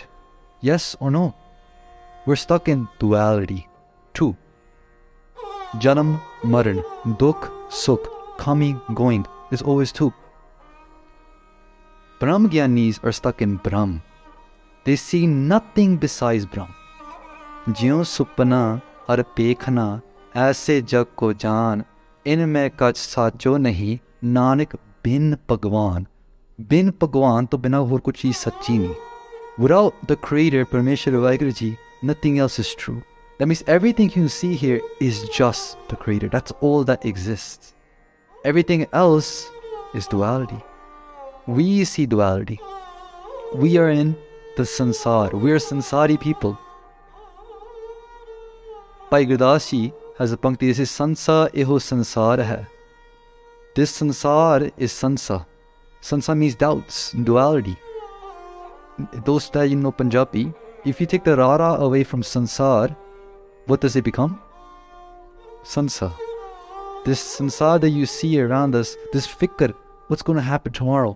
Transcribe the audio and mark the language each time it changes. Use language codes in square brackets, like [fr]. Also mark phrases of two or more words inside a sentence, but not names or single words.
[en] Yes or no? We're stuck in duality. Two. [pa] ਜਨਮ, ਮਰਨ, ਦੁੱਖ, ਸੁੱਖ, [en] coming, going. There's always two. Brahm Gyanis are stuck in Brahm. They see nothing besides Brahm. [pa] ਜਿਉ ਸੁਪਨਾ ਹਰ ਪੇਖਨਾ, ਐਸੇ ਜਗ ਕੋ ਜਾਨ, ਇਨ ਮੈ ਕਛੁ ਸਾਚੋ ਨਾਹਿ, ਨਾਨਕ ਬਿਨ ਭਗਵਾਨ. ਬਿਨ ਭਗਵਾਨ ਤੋਂ ਬਿਨਾ ਔਰ ਕੁਛ ਚੀਜ਼ ਸੱਚੀ ਨਹੀਂ. [en] Without the Creator, Parmeshwar Waheguru Ji, nothing else is true. That means everything you see here is just the Creator. That's all that exists. Everything else is duality. We see duality. We are in the sansar. We are sansari people. Bhai Gurdas Ji has a pankti that says, [pa] ਸੰਸਾ ਇਹੋ ਸੰਸਾਰ ਹੈ. [en] This sansar is sansa. Sansa means doubts, duality. Those that you know Punjabi, if you take the rara away from sansar, what does it become? Sansa. This sansar that you see around us, this fikr, what's going to happen tomorrow?